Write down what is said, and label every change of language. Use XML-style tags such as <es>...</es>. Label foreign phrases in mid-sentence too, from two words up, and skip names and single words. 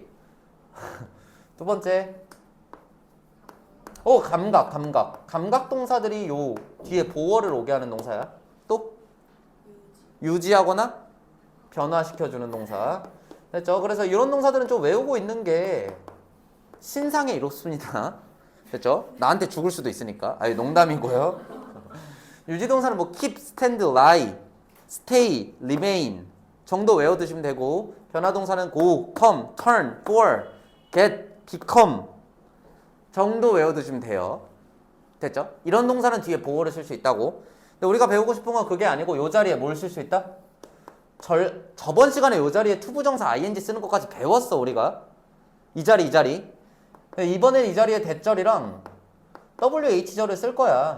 <ko>두 번째 감각 동사들이 요 뒤에 보어를 오게 하는 동사야. 또 유지하거나 변화시켜주는 동사. 됐죠? 그래서 이런 동사들은 좀 외우고 있는 게 신상에 이롭습니다. 됐죠? 나한테 죽을 수도 있으니까. 아니, 농담이고요. 유지동사는 뭐</ko> <en>keep, stand, lie, stay, remain</en> <ko>정도 외워두시면 되고, 변화동사는</ko> <en>go, come, turn, for, get, become</en> <ko>정도 외워두시면 돼요. 됐죠? 이런 동사는 뒤에 보어를 쓸 수 있다고. 근데 우리가 배우고 싶은 건 그게 아니고 요 자리에 뭘 쓸 수 있다? 저번 시간에 요 자리에 투부정사 ing 쓰는 것까지 배웠어 우리가. 이 자리. 이번엔 이 자리에 대절이랑 WH절을 쓸 거야.</ko>